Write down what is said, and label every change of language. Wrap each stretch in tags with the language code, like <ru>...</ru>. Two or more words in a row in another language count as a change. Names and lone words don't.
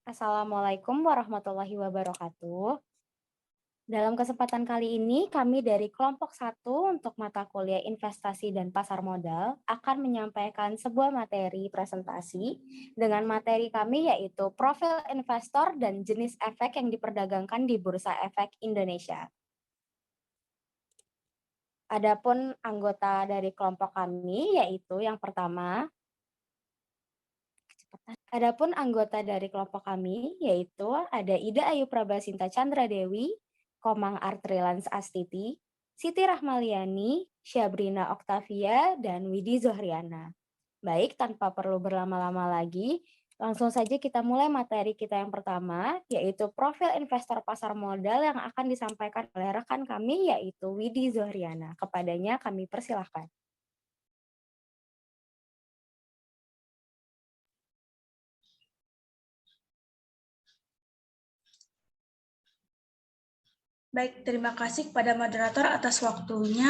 <ar>Assalamualaikum warahmatullahi wabarakatuh.</ar> <id>Dalam kesempatan kali ini, kami dari kelompok satu untuk mata kuliah investasi dan pasar modal akan menyampaikan sebuah materi presentasi dengan materi kami yaitu profil investor dan jenis efek yang diperdagangkan di Bursa Efek Indonesia. Adapun anggota dari kelompok kami yaitu yang pertama, Adapun anggota dari kelompok kami yaitu ada Ida Ayu Prabasinta Chandra Dewi, Komang Artrilans Astiti, Siti Rahmaliani, Syabrina Oktavia, dan Widi Zohriana. Baik, tanpa perlu berlama-lama lagi, langsung saja kita mulai materi kita yang pertama, yaitu profil investor pasar modal yang akan disampaikan oleh rekan kami, yaitu Widi Zohriana. Kepadanya kami persilahkan. Baik, terima kasih kepada moderator atas waktunya.</id>